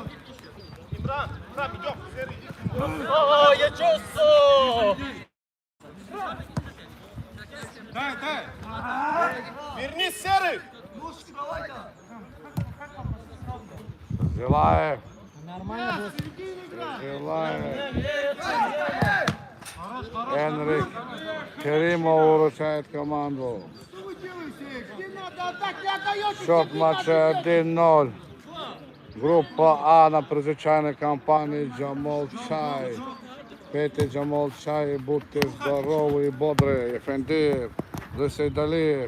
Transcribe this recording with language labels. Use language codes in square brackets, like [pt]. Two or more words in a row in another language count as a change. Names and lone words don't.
[ru] Имран, идем! О, я чувствую! Дай. Вернись, Серый! Зилаев. Нормально было. Зилаев. Энрик. Керимов выручает команду. Что вы делаете? Где надо отдать? Не отдаете. Счет матча 1-0. Группа А на предзвичайной кампании Джамал Чай. Пейте Джамал Чай и будьте здоровы и бодры. Ефендиев, за Сейдалиев.